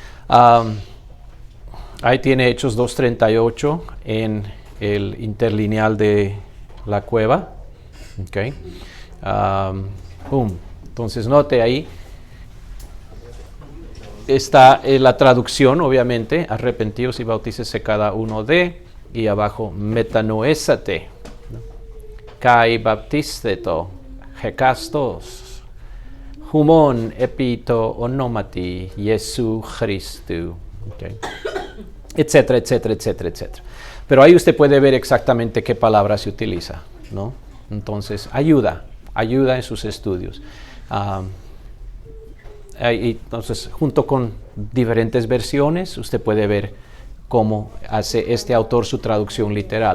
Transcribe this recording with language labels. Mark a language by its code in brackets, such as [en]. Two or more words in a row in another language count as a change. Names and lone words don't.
[es] Ahí tiene Hechos 2:38 en el interlineal de Lacueva. Okay. Entonces note ahí. Está la traducción, obviamente, arrepentidos y bautícese cada uno de, y abajo, [el] μετανοήσατε, καὶ βαπτισθήτω ἕκαστος ὑμῶν ἐπὶ τῷ ὀνόματι Ἰησοῦ Χριστοῦ, [es] okay. Etcétera, etcétera, etcétera, etcétera. Pero ahí usted puede ver exactamente qué palabra se utiliza, ¿no? Entonces, ayuda en sus estudios. Entonces, junto con diferentes versiones, usted puede ver cómo hace este autor su traducción literal.